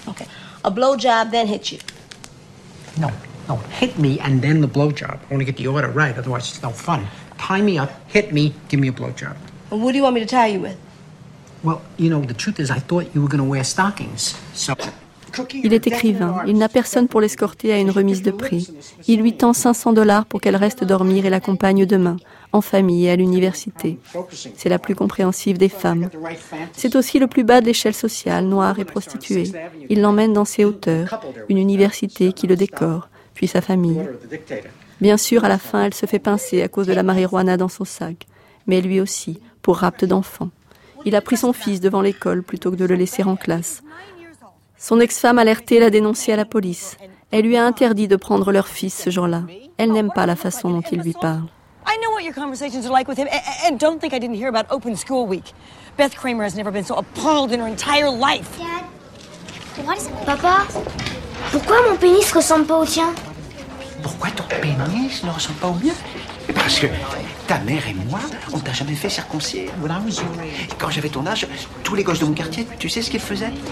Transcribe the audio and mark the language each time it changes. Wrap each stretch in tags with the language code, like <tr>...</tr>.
<en>Okay. A blowjob, then hit you. No. Hit me and then the blowjob. I want to get the order right, otherwise it's no fun. Tie me up, hit me, give me a blowjob. Well, what do you want me to tie you with? Well, you know, the truth is I thought you were going to wear stockings, so...</en> <fr>Il est écrivain. Il n'a personne pour l'escorter à une remise de prix. Il lui tend $500 pour qu'elle reste dormir et l'accompagne demain, en famille et à l'université. C'est la plus compréhensive des femmes. C'est aussi le plus bas de l'échelle sociale, noire et prostituée. Il l'emmène dans ses hauteurs, une université qui le décore, puis sa famille. Bien sûr, à la fin, elle se fait pincer à cause de la marijuana dans son sac, mais lui aussi, pour rapt d'enfant. Il a pris son fils devant l'école plutôt que de le laisser en classe. Son ex-femme alertée l'a dénoncé à la police. Elle lui a interdit de prendre leur fils ce jour-là. Elle n'aime pas la façon dont il lui parle.</fr> <en>I know what your conversations are like with him, and don't think I didn't hear about open school week. Beth Kramer has never been so appalled in her entire life. Dad, what is it?</en> <fr>Papa, pourquoi mon pénis ressemble pas au tien? Pourquoi ton pénis ne ressemble pas au mien? Parce que ta mère et moi, on t'a jamais fait circoncier. Voilà. Et quand j'avais ton âge, tous les gosses de mon quartier, tu sais ce qu'ils faisaient?</fr>